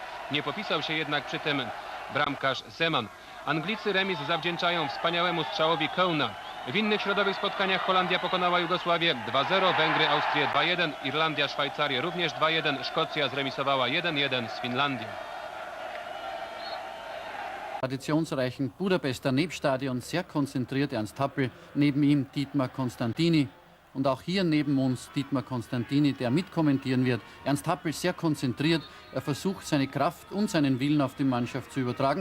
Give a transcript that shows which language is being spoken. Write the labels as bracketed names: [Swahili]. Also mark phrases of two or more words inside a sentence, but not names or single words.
[Polish] Nie popisał się jednak przy tym bramkarz Zeman. Anglicy remis zawdzięczają wspaniałemu strzałowi Cohna. W innych środowych spotkaniach Holandia pokonała Jugosławię 2-0, Węgry Austrię 2-1, Irlandia Szwajcarię również 2-1, Szkocja zremisowała 1-1 z Finlandią. [German] Traditionsreichen Budapester Nebstadion sehr konzentriert. Ernst Happel, neben ihm Dietmar Constantini. Und auch hier neben uns Dietmar Constantini, der mitkommentieren wird. Ernst Happel sehr konzentriert. Er versucht, seine Kraft und seinen Willen auf die Mannschaft zu übertragen.